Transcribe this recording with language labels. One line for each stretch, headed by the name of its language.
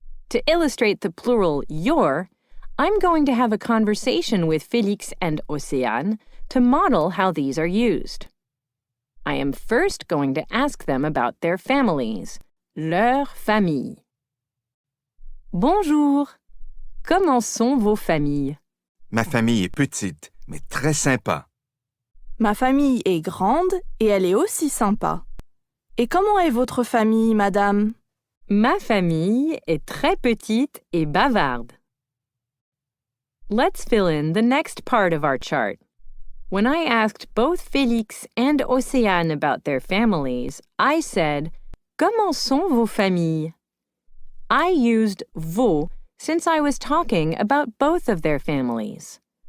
English: To illustrate the plural your, I'm going to have a conversation with Félix and Océane to model how these are used. I am first going to ask them about their families,
French: leur famille. Bonjour. Comment sont vos familles? Ma famille est petite, mais très sympa. Ma famille est grande et elle est aussi sympa. Et comment est votre famille, madame? Ma famille est très petite et bavarde.
English: Let's fill in the next part of our chart. When I asked both Félix and Océane about their families, I said,
French: Comment sont vos familles?
English: I used vos since I was talking about both of their families.